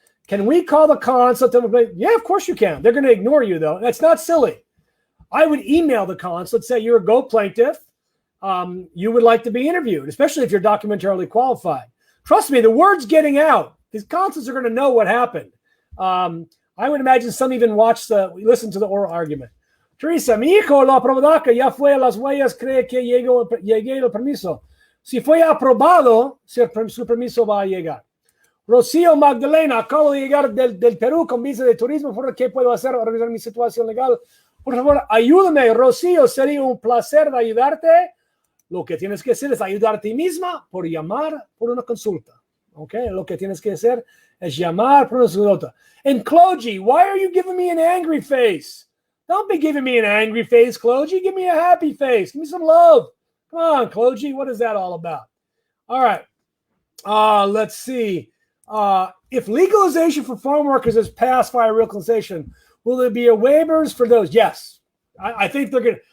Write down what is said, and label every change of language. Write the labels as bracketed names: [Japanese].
[English] Can we call the consulate? Yeah, of course you can. They're going to ignore you, though. That's not silly. I would email the consulate, say you're a Go plaintiff. You would like to be interviewed, especially if you're documentarily qualified. Trust me, the word's getting out. These consulates are going to know what happened. I would imagine some even listen to the oral argument. [Spanish] Teresa, mi hijo lo aprobó DACA, ya fue a las huellas, cree que llegué el permiso. Si fue aprobado, su permiso va a llegar. Rocío Magdalena, acabo de llegar del Perú con visa de turismo. ¿Qué puedo hacer para revisar mi situación legal? Por favor, ayúdame, Rocío. Sería un placer de ayudarte. Lo que tienes que hacer es ayudar a ti misma por llamar por una consulta. ¿Ok? Lo que tienes que hacer Es llamar por su nota. [English] And Clogy, why are you giving me an angry face? Don't be giving me an angry face, Clogy. Give me a happy face. Give me some love. Come on, Clogy. What is that all about? All right. Let's see. If legalization for farm workers is passed via legalization, will there be a waivers for those? Yes. I think they're going to.